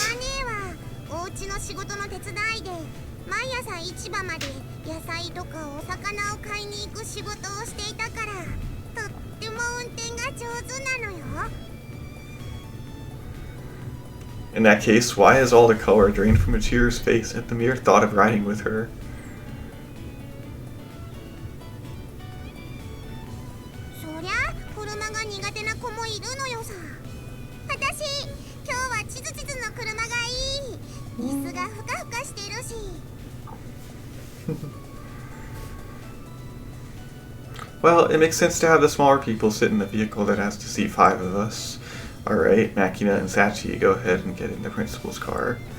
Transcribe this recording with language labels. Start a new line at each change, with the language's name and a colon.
Japanese: マネはお家の仕事の手伝いで毎朝市場まで野菜とかお魚を買いに行く仕事をしていたから、とっても運転が上手なのよ。
English: In that case, why has all the color drained from Michiru's face at the mere thought of riding with her?
Japanese: そりゃ車が苦手な子もいるのよさ。私今日はチズチズの車がいい。椅子がふかふかしてるし。
English: Well, it makes sense to have the smaller people sit in the vehicle that has to seat 5 of us. Alright, Makina and Sachi, go ahead and get in the principal's car.